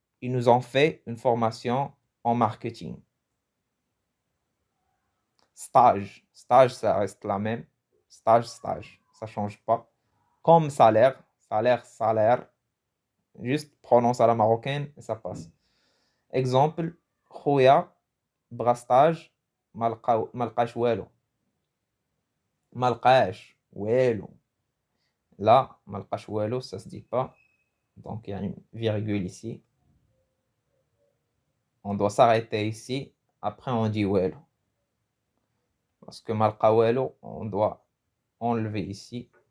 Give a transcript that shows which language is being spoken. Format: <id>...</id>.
<fr>Ils nous ont fait une formation en marketing. Stage. Stage, ça reste la même. Stage. Ça change pas. comme salaire, salaire, salaire. Juste prononce à la marocaine et ça passe. Exemple,</fr> <ar>خويا بغا ستاج ما لقاش والو. ما لقاش والو.</ar> <fr>Là,</fr> <ar>ما لقاش والو,</ar> <fr>ça se dit pas. Donc, il y a une virgule ici. On doit s'arrêter ici. Après, on dit والو. Parce que</fr> <ar>ما لقى والو,</ar> <fr>on doit enlever ici.</fr>